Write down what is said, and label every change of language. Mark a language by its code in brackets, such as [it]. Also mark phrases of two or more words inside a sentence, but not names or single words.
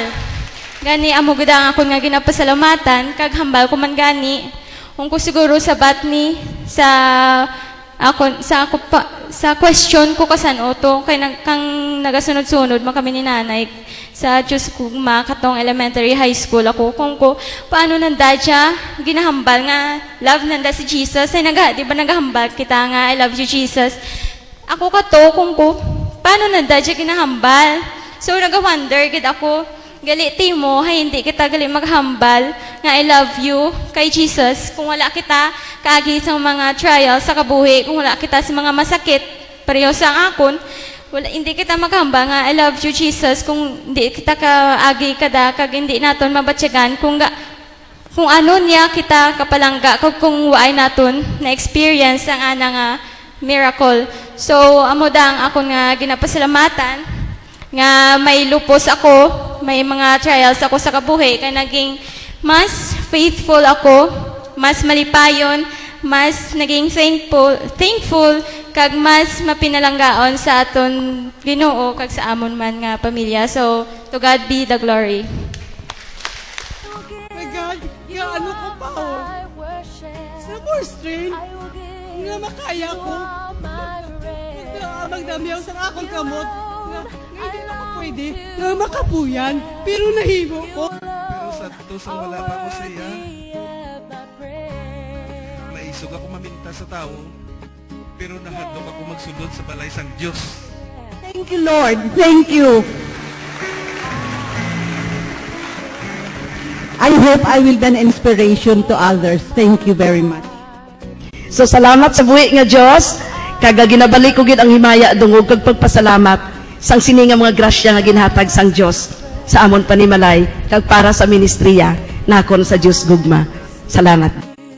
[hil] Gani, amo gid ang akon nga ginapasalamatan, kag hambal ko man gani, kung ko siguro sa batni, sa question ko kasan oto, kay kang nagasunod-sunod mo kami ni nanay sa Diyos Gugma, katong [en] elementary high school [hil] ako, kung ko, paano nanda siya, ginahambal nga, love nanda si Jesus, ay di ba nagahambal kita nga, [en] I love you Jesus. [hil] Ako kato, kung ko, paano nanda siya ginahambal? So, nag-wonder, gid ako, galiti mo, hay hindi kita gali maghambal nga [en] I love you [hil] kay Jesus kung wala kita kaagi sa mga trials sa kabuhi, kung wala kita sa mga masakit pareho sa akon, wala, hindi kita maghambal nga [en] I love you Jesus [hil] kung hindi kita kaagi kada kag hindi naton mabatyagan kung ano niya kita kapalangga kung waay naton na experience ang ana nga miracle. So amo dang akon nga ginapasalamatan nga may lupos ako, may mga trials ako sa kabuhi, kaya naging mas faithful ako, mas malipayon, mas naging thankful, kag mas mapinalanggaon sa aton Ginoo kag sa amon man nga pamilya. [en] So, to God be the glory. My God, [hil] nga ano ko pa ho? Sa more strength, nga makaya ko. Magdamiyaw sa akong kamot. Hindi na ako pwede nga makapuyan, pero nahimo ko. Pero sa tusang wala pa ko siya. Maisog ako maminta sa tao, pero nahadlok ako magsulod sa balay sang Diyos. [en] Thank you, Lord. Thank you. I hope I will be an inspiration to others. Thank you very much. [hil] So salamat sa buhi nga Diyos, kag ginabalik ko gid ang himaya dungog kag pagpasalamat sang sini nga mga grasya nga ginhatag sang Dios sa amon panimalay kag para sa ministriya nakon sa Dios Gugma. Salamat.